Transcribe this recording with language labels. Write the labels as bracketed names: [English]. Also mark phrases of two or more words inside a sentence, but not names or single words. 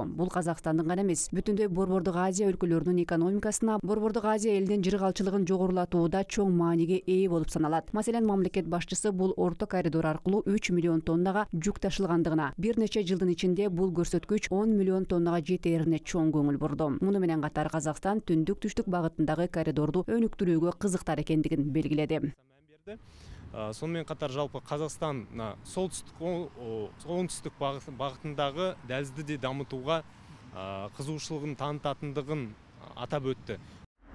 [Kyrgyz] Бул Казакстандын гана эмес, бүтүндөй Борбордук Азия өлкөлөрүнүн экономикасына, Борбордук Азия элинин жыргалчылыгын жогорулатууда чоң мааниге ээ болуп саналат. Маселен, мамлекет башчысы бул орто коридор аркылуу 3 миллион тоннага жүк ташылгандыгына, бир нече жылдын ичинде бул көрсөткүч 10 миллион тоннага жетерине чоң көңүл бурду. Муну менен катар Казакстан түндүк-түштүк багытындагы коридорду өнүктүрүүгө кызыктар экендигин белгиледи. [Kazakh] Сонымен қатар жалпы Қазақстан оңтүстік бағытындағы дәлізді де дамытуға қызығушылығын танытатындығын атап өтті.